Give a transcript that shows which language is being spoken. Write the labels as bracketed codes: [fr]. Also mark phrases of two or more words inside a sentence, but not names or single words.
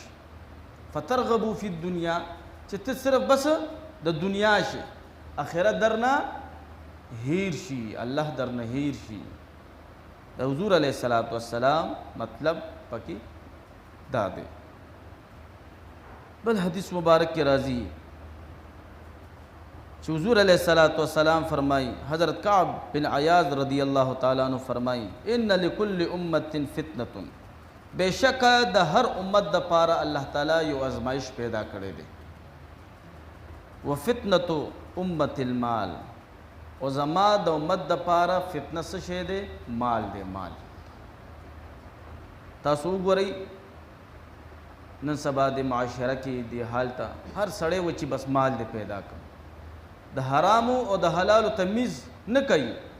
[ar] فترغبو فی الدنیا، [ps] چې ته صرف بس د دنیا شي، آخرت درنه هیر شي، الله درنه هیر شي. د حضور علیه السلام مطلب پکې دا دی. بل حدیث مبارک کې راځي چې حضور علیه السلام فرمائی، حضرت کعب بن عیاض [ar] رضی اللہ تعالیٰ عنہ [ps] فرمائی، [ar] ان لکل امت فتنة، [ps] بے شک د هر امت د پاره الله تعالی یو ازمائش پیدا کړی دی. [ar] وفتنة امت المال، [ps] او زما د امت د پاره فتنه څه شی دی؟ مال دی. مال تاسو وګورئ نن سبا د معاشره کې دی حال ته هر سړی و چې بس مال دی پیدا کړ، د حرامو او د حلالو تمیز نه کوي.